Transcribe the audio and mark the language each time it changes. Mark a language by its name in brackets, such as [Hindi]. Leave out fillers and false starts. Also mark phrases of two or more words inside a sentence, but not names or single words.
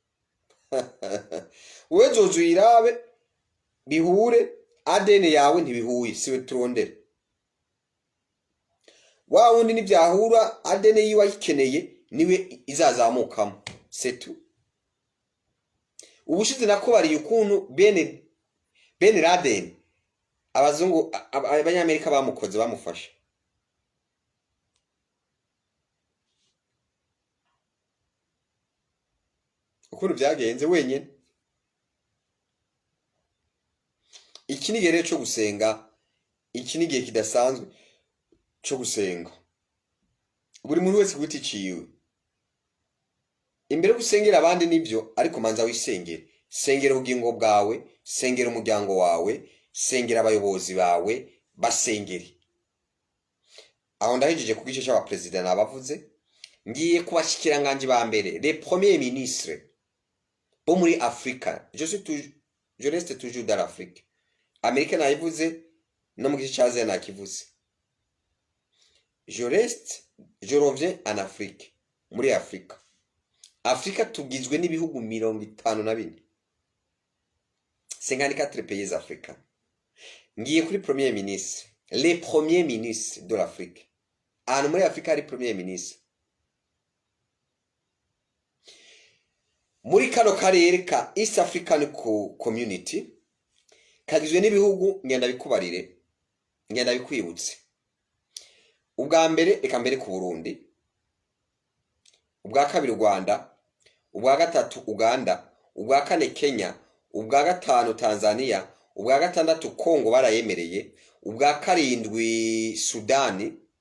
[Rundi] wewe zozu irabe bihure ADN yawe ntibihuye siwe turondera wa wundi nibyahura ADN yiwe ayikeneye niwe izazamukamo setu ubushize nakubariye ukuntu Ben Laden abazungu abanyamerika bamukoze bamufasha ukuntu byagenze wenyine. Iki ni igihe cyo gusenga, iki ni igihe kidasanzwe cyo gusenga. Buri muntu wese guti ciwe imbere gusengera abandi nibyo, ariko manza wisengere. Sengera ubugingo bwawe, sengera umuryango wawe, sengera abayobozi bawe, basengere. Aho ndahejije ku gice cy'aba president nabavuze, ngiye kubashikiranganje ba mbere, [French] les premiers ministres [Rundi] bo muri Afrika. [French] Je reste toujours dans l'Afrique. [Rundi] Amerika nayivuze no mu gice cyaze nakivuze. [French] Je reviens en Afrique, [Rundi] muri Afrika. Afrika tugizwe n'ibihugu 54. [French] 54 pays africains. [Rundi] Ngiye kuri [French] premier ministre, les premiers ministres de l'Afrique. [Rundi] Ahantu muri Afrika hari [French] premier ministre. [Rundi] Muri kano karere ka [English] East African Community [Rundi] kagizwe n'ibihugu ngenda bikubarire, ngenda bikwibutse. Ubwa mbere eka mbere ku Burundi, ubwa kabiri Rwanda, ubwa gatatu Uganda, ubwa kane Kenya, ubwa gatanu Tanzania, ubwa gatandatu Kongo barayemereye, ubwa karindwi Sudani.